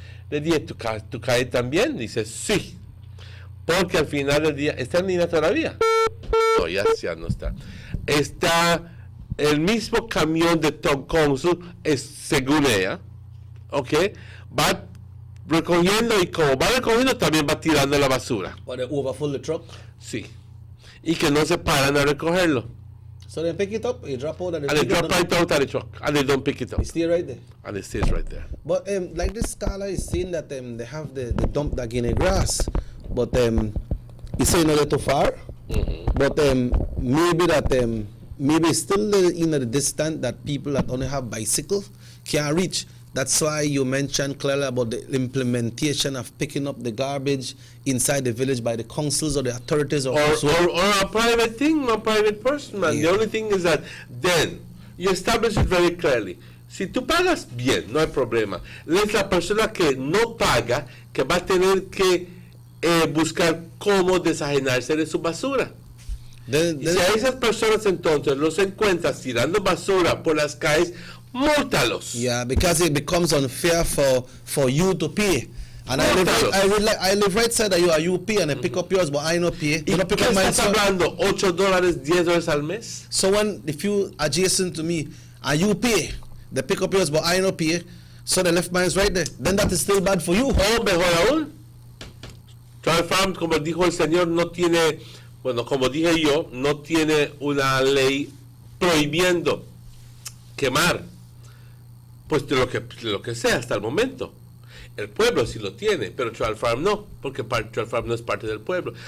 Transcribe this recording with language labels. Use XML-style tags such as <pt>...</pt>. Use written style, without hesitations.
<es>Le dije, ¿tu calle también? Dice, sí, porque al final del día, ¿está en línea todavía? No, ya no está. Está el mismo camión de Tom Council, según ella, ¿ok? Va recogiendo y como va recogiendo también va tirando la basura.</es> <en>Or they overfill the truck?</en> <es>Sí. Y que no se paran a recogerlo.</es> <en>So they pick it up, you drop out, and they drop right out of the truck, and they don't pick it up. It stays right there. And it stays right there. But like this Carla is saying that they have the dump that in the grass, but he say not too far. But maybe that maybe still in the distance that people that only have bicycles can't reach. That's why you mentioned clearly about the implementation of picking up the garbage inside the village by the councils or the authorities or a private thing, a private person, man. Yeah. The only thing is that then you establish it very clearly.</en> <es>Si tú pagas bien, no hay problema. Es la persona que no paga que va a tener que buscar cómo desajenarse de su basura. Y si a esas personas entonces los encuentras tirando basura por las calles, múltalos.</es> <en>Yeah, because it becomes unfair for you to pay. And I live right side of you, you pay and I pick up yours, but I no pay.</en> <es>¿Y qué estás hablando? $8, $10 al mes?</es> <en>So if you adjacent to me and you pay, they pick up yours, but I no pay, so the left mine's right there, then that is still bad for you.</en> <es>Oh, mejor aún. Child Farm, como dijo el señor, no tiene, bueno, como dije yo, no tiene una ley prohibiendo quemar, pues de lo que sea hasta el momento. El pueblo sí lo tiene, pero Child Farm no, porque Child Farm no es parte del pueblo.</es>